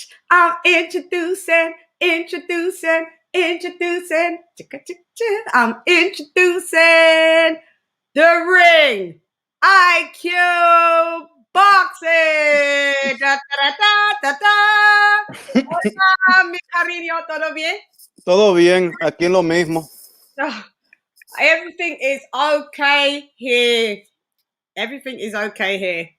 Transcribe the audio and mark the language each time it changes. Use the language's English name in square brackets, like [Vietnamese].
[English] I'm introducing. I'm introducing the Ring IQ Boxing. Da, da, da, da, da. [Spanish] Hola, mi cariño, ¿todo bien? Todo bien, aquí lo mismo. [English] Everything is okay here. Everything is okay here.